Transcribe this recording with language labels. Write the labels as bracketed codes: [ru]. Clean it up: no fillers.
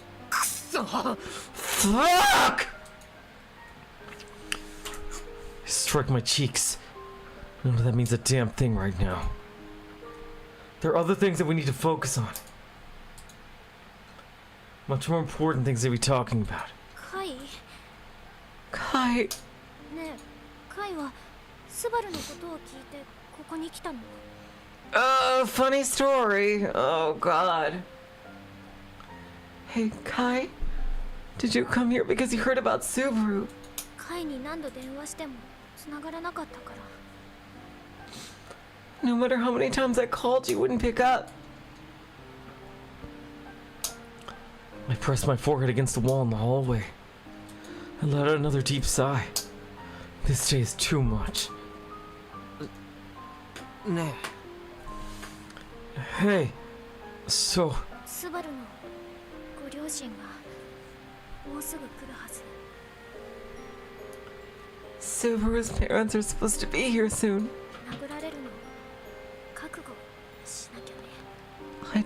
[en] Fuck! I struck my cheeks. None of that means a damn thing right now. There are other things that we need to focus on. Much more important things to be talking about. [ja] カイ。 [en] Kai, [ja] ねえ、カイはスバルのことを聞いてここに来たの。 [en] funny story. Oh god. Hey, Kai, did you come here because you heard about Subaru? [ja] カイに何度電話しても繋がらなかったから。 [en] No matter how many times I called, you wouldn't pick up. I pressed my forehead against the wall in the hallway. I let out another deep sigh. This day is too much. [ja] ね [en] Hey, so [ja] スバルのご両親がもうすぐ来るはず。 [en] Subaru's parents are supposed to be here soon. [ja] 殴られるの覚悟しなきゃね。